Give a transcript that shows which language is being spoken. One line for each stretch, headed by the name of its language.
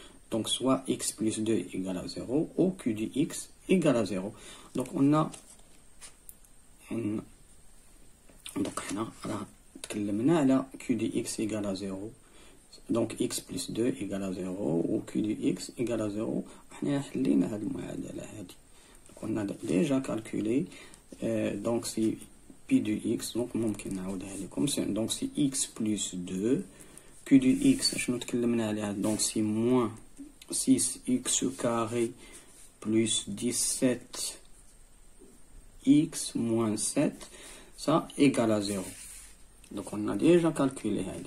French: Donc, soit x plus 2 égale à 0, ou q de x égale à 0. Donc, on a donc,
Arabic: تكلمنا على
French: q de x égale à 0. Donc, x plus 2 égale à 0, ou q de x égale à 0.
Arabic: احنا حلينا هاد المعادلة هادي.
French: Donc, on a déjà calculé. Donc, c'est pi de x.
Arabic: Donc, ممكن نعاودها لكم.
French: Donc, c'est x plus 2. q de x,
Arabic: شنو تكلمنا عليها.
French: Donc, c'est moins 6x carré plus 17x moins 7. Ça égale à 0. Donc, on a déjà calculé.